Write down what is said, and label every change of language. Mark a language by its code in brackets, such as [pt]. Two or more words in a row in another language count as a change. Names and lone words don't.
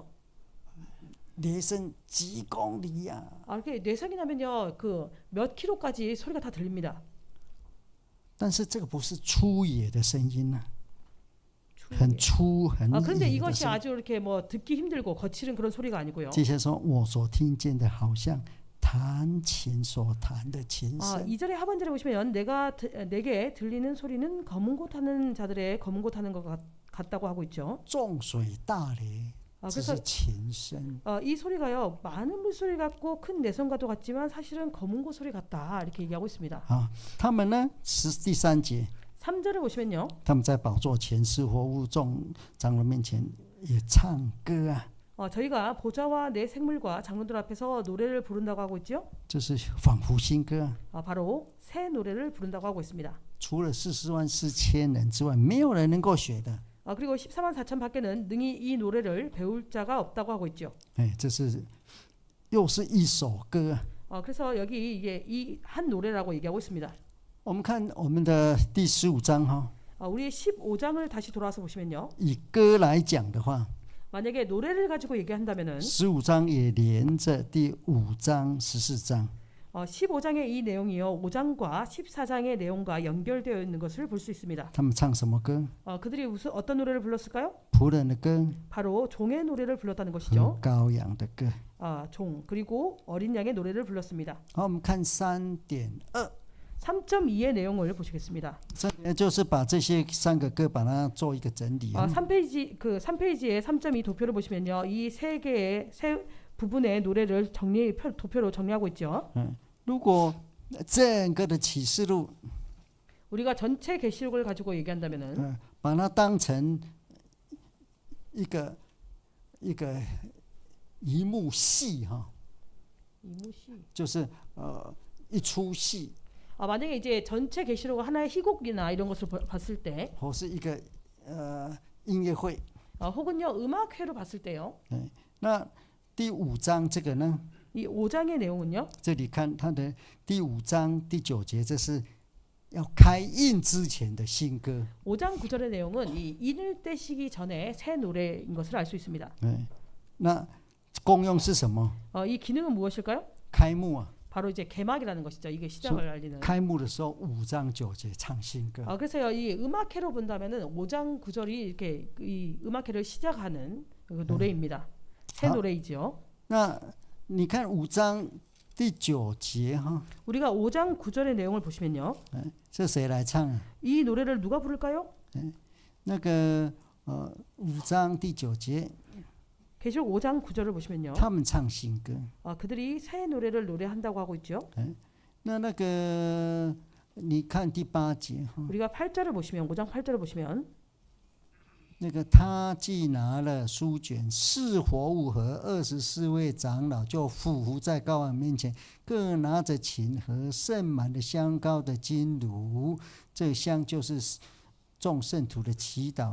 [zh] 雷声几公里呀、 [ko] 이렇게 뇌성이 나면요 그 몇 킬로까지 소리가 다 들립니다. [zh] 但是这个不是粗野的声音啊，很粗很 [ko] 그런데 [zh] 野的 [ko] 이것이 [zh] 声音。 [ko] 아주 이렇게 뭐 듣기 힘들고 거칠은 그런 소리가 아니고요. [zh] 接下来说，我所听见的好像弹琴所弹的琴声。 [ko] 2절의 하반절에 보시면 내게 들리는 소리는 검은 곳 하는 자들의 검은 곳 하는 것 같다고 하고 있죠. [zh] 众水大雷，只 [ko] 그래서 [zh] 是琴声。 [ko] 이 소리가요 많은 물소리 같고 큰 내성과도 같지만 사실은 검은 곳 소리 같다 이렇게 얘기하고 있습니다. [zh] 他们呢，第3节， [ko] 3절을 보시면요. [zh] 他们在宝座前、四活物众长老面前也唱歌啊， [ko] 저희가 보좌와 내 생물과 장로들 앞에서 노래를 부른다고 하고 있죠. [zh] 这是仿佛新歌啊。 [ko] 바로 새 노래를 부른다고 하고 있습니다. [zh] 除了404000人之外，没有人能够学的。 [ko] 그리고 14만 4천 밖에는 능히 이 노래를 배울 자가 없다고 하고 있죠. [zh] 哎，这是又是一首歌啊。 [ko] 그래서 여기 이게 이 한 노래라고 얘기하고 있습니다. [zh] 我们看我们的第15章哈， [ko] 우리 15장을 다시 돌아와서 보시면요. [zh] 以歌来讲的话， [ko] 만약에 노래를 가지고 얘기한다면은 [zh] 15 章也连着第5章、14章。 [ko] 15장의 이 내용이요 5장과 14장의 내용과 연결되어 있는 것을 볼 수 있습니다. [zh] 他们唱什么歌？ [ko] 그들이 어떤 노래를 불렀을까요? [zh] 仆人的歌 [ko] 바로 종의 노래를 불렀다는 [zh] 和 [ko] 것이죠. [zh] 羔羊的歌。 [ko] 종 그리고 어린 양의 노래를 불렀습니다. [zh] 好，我们看3.2， [ko] 3.2의 내용을 보시겠습니다. [zh] 就是把这些3个歌把它做一个整理。 [ko] 3페이지의 3.2 도표를 보시면요. 이 세 개의 세 부분의 노래를 도표로 정리하고 있죠. [zh] 如果整个的启示录 [ko] 우리가 전체 계시록을 가지고 얘기한다면은 [zh] 把它当成一幕戏哈， [ko] 이무시. [zh] 就是一出戏， [ko] 만약에 이제 전체 계시록을 하나의 희곡이나 이런 것을 봤을 때, [zh] 或是一个音乐会。 [ko] 혹은요 음악회로 봤을 때요. [zh] 那第5章这个呢？ [ko] 이 5장의 내용은요. [zh] 这里看它的第5章第9节，这是要开印之前的新歌。 [ko] 5장 9절의 내용은 이 인을 떼시기 전에 새 노래인 것을 알 수 있습니다. [zh] 那功用是什么？ [ko] 이 기능은 무엇일까요? [zh] 开幕啊！ [ko] 바로 이제 개막이라는 것이죠. 이게 시작을 알리는. [zh] 开幕的时候5章9节唱新歌。 [ko] 그래서 이 음악회로 본다면은 5장 9절이 이렇게 이 음악회를 시작하는 그 노래입니다. 새 노래이죠. [zh] 那你看5章第9节哈， [ko] 우리가 5장 9절의 내용을 보시면요. [zh] 这谁来唱啊？ [ko] 이 노래를 누가 부를까요? [zh] 那个5章第9节， [ko] 계시록 5장 9절을 보시면요. [zh] 他们唱新歌。 [ko] 그들이 새 노래를 노래한다고 하고 있죠. [zh] 那个你看第8节哈， [ko] 우리가 8절을 보시면 5장 8절을 보시면 [zh] 那个他既拿了书卷，4活物和24位长老就俯伏在羔羊面前，各拿着琴和盛满的香膏的金炉，这香就是众圣徒的祈祷。